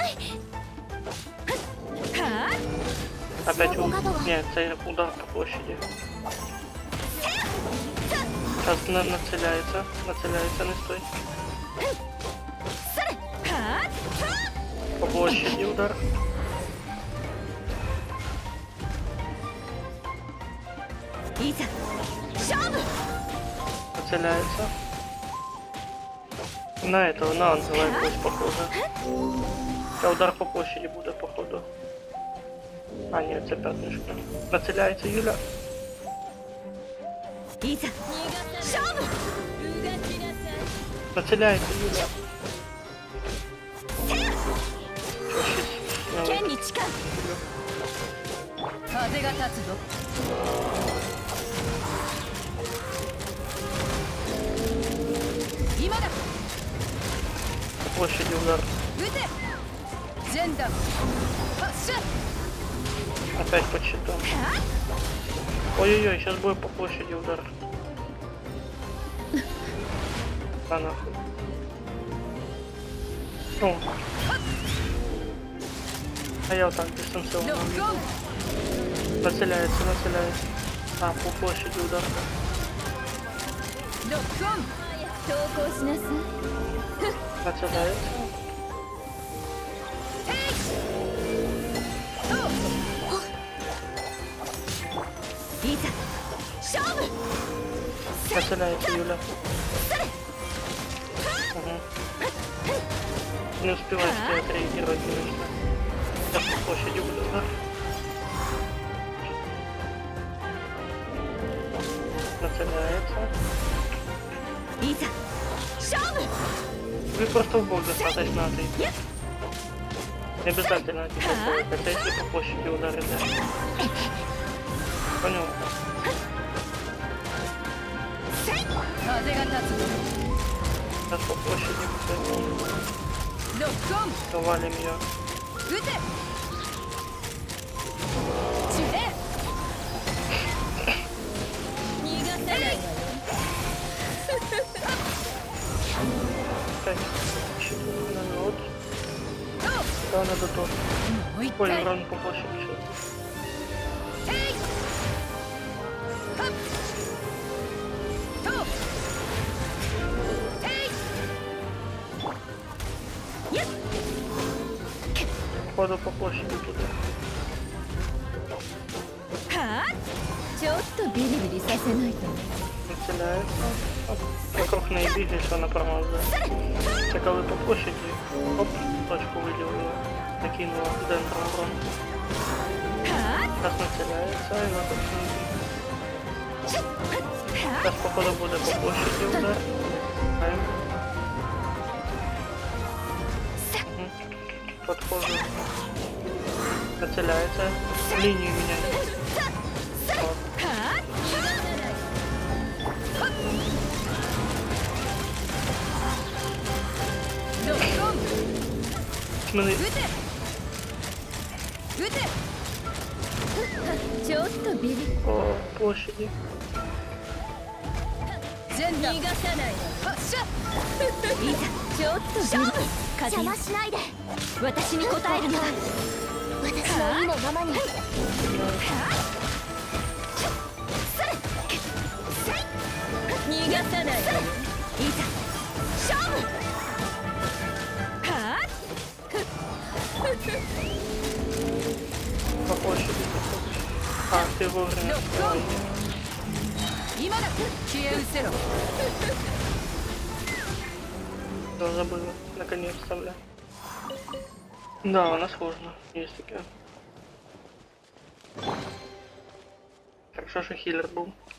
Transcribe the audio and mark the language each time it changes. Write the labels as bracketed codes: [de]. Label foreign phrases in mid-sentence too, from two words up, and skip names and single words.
[ru] Опять нет, это удар по площади. Сейчас нацеляется, не стой. По площади удар. [ja] いざ勝負 [ru] Нацеляется. На этого, на ангела якогось похоже. [uk] Та удар по площади буде, походу. А, ні, це п'ятнишка. Нацеляється Юля. [ja] いざ勝負 [uk] Нацеляється Юля. Що, щось зняли? [ja] 剣に誓う風が立つぞ。今だ。 [ru] По площади удар. [ja] 撃て。全弾。発射。 [ru] Опять по щитам. Ой-ой-ой, сейчас будет по площади удар. Да нахуй. О. А я вот так дистанционно [ja] ロック [ru] увидел. [ja] オン。 [ru] Нацеляется, нацеляется. А, по площади удар. [ja] ロックオン。投降しなさい [ru] Нацеляется. [ja] いざ勝負 [ru] Нацеляется Юля. Угу. Не успеваешь ты отреагировать, конечно. Сейчас по площади буду, да? Нацеляется. [ja] いざ勝負 [ru] Вы просто в бок достаточно отойти. Не обязательно отойти, хотя если по площади ударить, да. Понял? [ja] 風が立つぞ。 [ru] Сейчас по площади мы [ja] ロックオン。 [ru] валим ее. [ja] 撃て。ジュレ。逃がさないわよ [ru] Опять щит народ. Да, надо то. [ja] もう一 [ru] Ой, [ja] 回。 [ru] урон по площади сейчас. [ja] えい。はっ。と。えい。やっ。 [ru] Походу по площади туда. [ja] はあちょっとビリビリさせないと [ru] Нацеляется. Оп. Вокруг наебили, что она промазала. Таковы по площади. Оп, точку выделила. Накинула дентро урон. は Сейчас нацеляется и вокруг наебили. あは Сейчас походу будет по площади удар. Ай. Мгм. Подхожу. Нацеляется. Линию меняет. Вот. あ [ja] ロックオン。 [ru] Смотри, [ja] 撃て。撃て。ちょっとビリ [ru] по площади. [ja] 全弾。逃がさないわ発射。いざちょっと勝負邪魔しないで私に応えるのだ私の意のままに逃がさないわよいざ勝負は [ru] По площади подходишь. А, ты вовремя. Ой. [ja] 今だ。消え失せろ。 [ru] Да, забыла. Наконец-то, бля. Да, она сложно. Есть такая. Хорошо, что хиллер был.